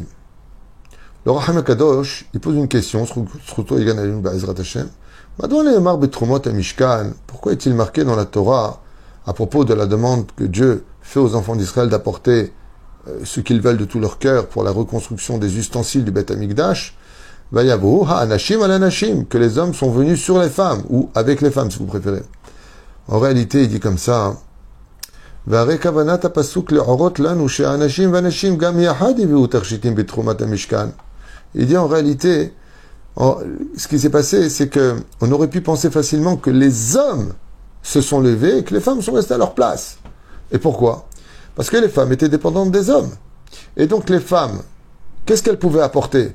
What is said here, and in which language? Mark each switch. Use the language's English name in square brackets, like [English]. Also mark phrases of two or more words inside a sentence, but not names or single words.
[French] Le Raham Kadosh, il pose une question, pourquoi est-il marqué dans la Torah à propos de la demande que Dieu fait aux enfants d'Israël d'apporter ce qu'ils veulent de tout leur cœur pour la reconstruction des ustensiles du Beth Amikdash? [Hebrew] ויבאו האנשים על אנשים, [French] que les hommes sont venus sur les femmes, ou avec les femmes si vous préférez. En réalité, il dit comme ça, [Hebrew] וזאת כוונת הפסוק להורות לנו שאנשים ואנשים גם יחד הביאו תרשיטים בתרומת המשכן. [French] Il dit en réalité, ce qui s'est passé, c'est que on aurait pu penser facilement que les hommes se sont levés et que les femmes sont restées à leur place. Et pourquoi? Parce que les femmes étaient dépendantes des hommes. Et donc les femmes, qu'est-ce qu'elles pouvaient apporter?